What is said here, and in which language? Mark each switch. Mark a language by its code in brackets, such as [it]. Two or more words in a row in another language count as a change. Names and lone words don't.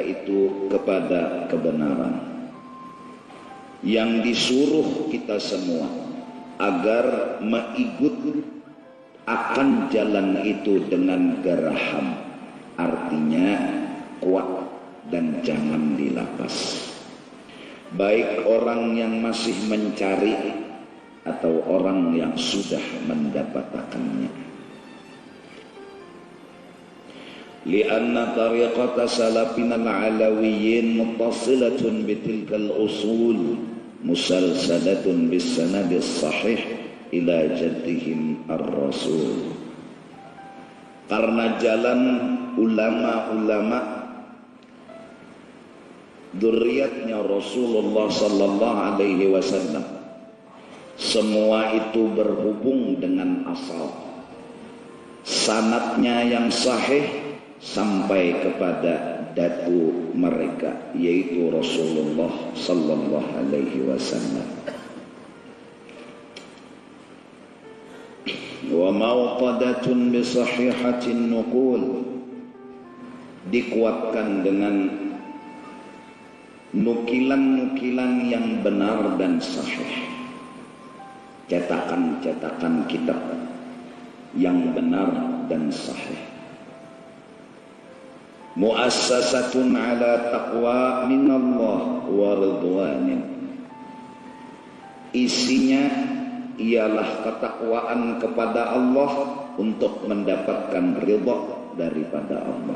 [id] itu kepada kebenaran, yang disuruh kita semua agar mengikut akan jalan itu dengan geraham, artinya kuat dan jangan dilapas, baik orang yang masih mencari atau orang yang sudah mendapatkannya. [ar] لأن طريقة سلفنا العلويين متصلة بتلك الأصول مسلسلة بالسند الصحيح إلى جدهم الرسول. [id] Karena jalan ulama-ulama dzurriyyatnya Rasulullah [ar] صلى الله عليه وسلم [id] semua itu berhubung dengan asal sanadnya yang sahih sampai kepada datu mereka, yaitu Rasulullah [ar] صلى الله عليه وسلم. وموثقة بصحيحة النقول, [id] dikuatkan dengan nukilan-nukilan yang benar dan sahih, cetakan-cetakan kitab yang benar dan sahih. [ar] مؤسسة على تقوى من الله ورضوان, [id] isinya ialah ketakwaan kepada Allah untuk mendapatkan ridha daripada Allah.